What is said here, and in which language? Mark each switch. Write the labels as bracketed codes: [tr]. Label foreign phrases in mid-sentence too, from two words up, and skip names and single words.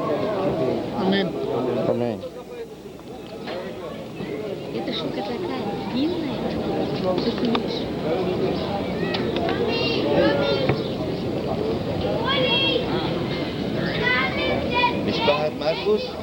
[he] אמן. Amen. [ru] Это штука такая длинная, что ты видишь. [he] משפחת מרקוס?